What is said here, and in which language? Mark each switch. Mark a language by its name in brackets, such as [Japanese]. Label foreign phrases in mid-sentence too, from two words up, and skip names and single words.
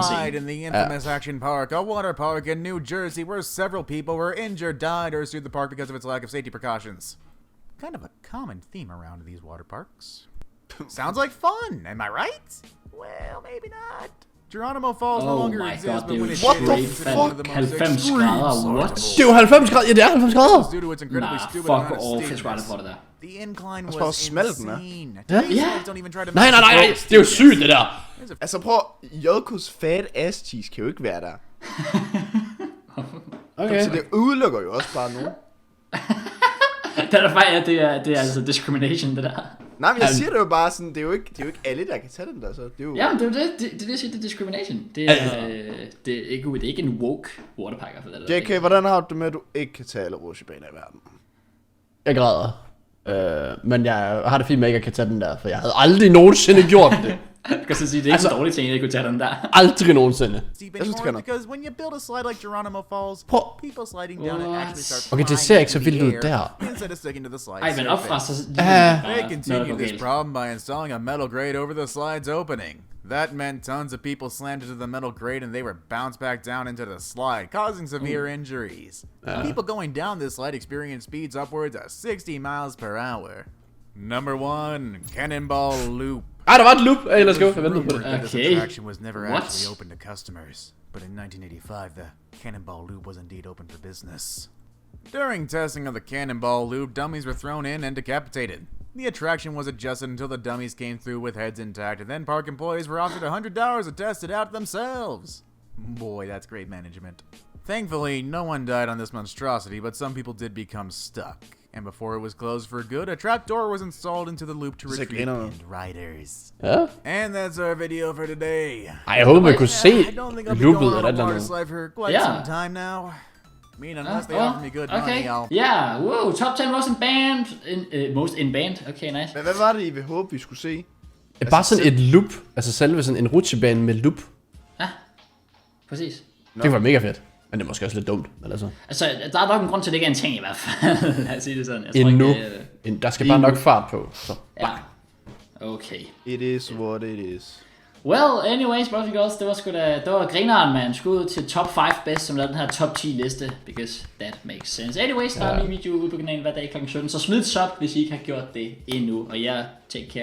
[English] slide in the infamous Action Park, a water park in New Jersey where several people were injured, died, or sued the park because of its lack of safety precautions. Kind of a common theme around these water parks. Sounds like fun, am I right? Well, maybe not. Geronimo Falls no Oh longer my exists, god, but [Danish] det [English] when [Danish] er [English] it [Danish] jo [English] What the did, it's been one of the most [Danish] 90 [English] extreme [Danish] grader, what? Det er jo 90 grader. Ja, det er 90 grader. [English] due to its incredibly Nah, stupid fuck amount of off, [Danish] jeg skulle aldrig [English] steepness. [Danish] få det der. [English] The incline [Danish] Også bare [English] was [Danish] smal den er. [English] insane. [Danish] Ja. [English] Today's [Danish] Ja. [English] slides don't even try to [Danish] Nej. [English] match [Danish] Det er jo sygt, det der. Altså prøv, JK's [English] fat ass cheese [Danish] kan jo ikke være der. Okay. Så det udelukker jo også bare nogen. Det er der fejl, det er altså discrimination, det der. Nej, men jeg siger det jo bare sådan, det er jo ikke alle, der kan tage den der, så det er jo... Ja, men det er jo det jeg siger, det er discrimination. Det er ikke en woke waterparker for det der. JK, hvordan har du det med, at du ikke kan tage alle rutsjebaner i verden? Jeg græder. Men jeg har det fint med, at jeg kan tage den der, for jeg havde aldrig nogensinde gjort det. Jeg kan så sige, det er ikke en dårlig ting, at jeg kunne tage den der. Aldrig nogensinde. [English] Because when you build a slide like Geronimo Falls, people sliding down it actually start [Danish] Okay, det ser ikke så vildt ud der. [English] instead of sticking to the slide. [Danish] Ej, men opfra så... [English] They continued this problem by installing a metal grate over the slide's opening. That meant tons of people slammed into the metal grate and they were bounced back down into the slide, causing severe injuries. People going down this slide experienced speeds upwards of 60 miles per hour. Number 1, Cannonball Loop. [Danish] Der var et loop. [English] Hey, let's go. [Danish] Jeg ventede på det. [English] This attraction was never actually open to customers, but in 1985, the Cannonball Loop was indeed open for business. During testing of the Cannonball Loop, dummies were thrown in and decapitated. The attraction was adjusted until the dummies came through with heads intact, and then park employees were offered $100 to test it out themselves. Boy, that's great management. Thankfully, no one died on this monstrosity, but some people did become stuck. And before it was closed for good, a trapdoor was installed into the loop to retrieve pinned riders. [Danish] Ja. [English] And that's our video for today. [Danish] Jeg håber, vi kunne se [English] I don't think I'll be [Danish] loopet [English] going [Danish] eller [English] on [Danish] et [English] a [Danish] eller [English] water [Danish] andet. [English] slide for quite some time now. I mean, unless they offer me good money, I'll... Yeah, wow, top 10 most in band. Okay, nice. [Danish] Men hvad var det, I vil håbe, vi skulle se? Bare sådan et loop. Altså selve sådan en rutsjebane med loop. Ja, præcis. Det kunne være mega fedt. Men det er måske også lidt dumt. Men altså der er nok en grund til, at det ikke er en ting i hvert fald. Lad os sige det sådan. Jeg tror endnu. Ikke, Der skal bare nok fart på. Så. ja. Okay. [English] It is what it is. Well, anyways, boys and girls, [Danish] det var grineren, man. Skud til top 5 best, som lavede den her top 10 liste, [English] because that makes sense. Anyways, [Danish] der er en video ude på kanalen hver dag kl. 17, så smid sub, hvis I ikke har gjort det endnu.